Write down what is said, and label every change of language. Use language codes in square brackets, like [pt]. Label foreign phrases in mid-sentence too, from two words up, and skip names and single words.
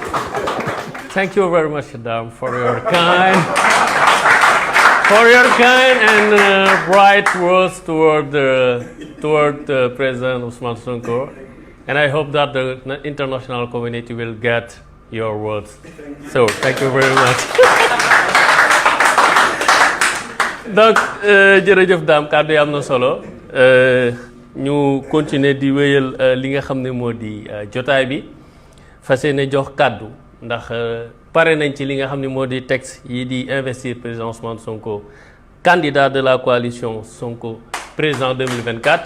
[en] Thank you very much, Adam, for your kind. for your kind and bright words toward President Ousmane Sonko. And I hope that the international community will get your words. So, thank you very much. [wo] Donc, jërëjëf Dame kàddu yi am na solo ñu continuer di wéyal li nga xam ne moo di jotaay bi fas yéene jox kàddu ndax pare nañ ci li nga xam ne moo di texte yi di investir président Ousmane Sonko [fr] candidat de la coalition Sonko président 2024.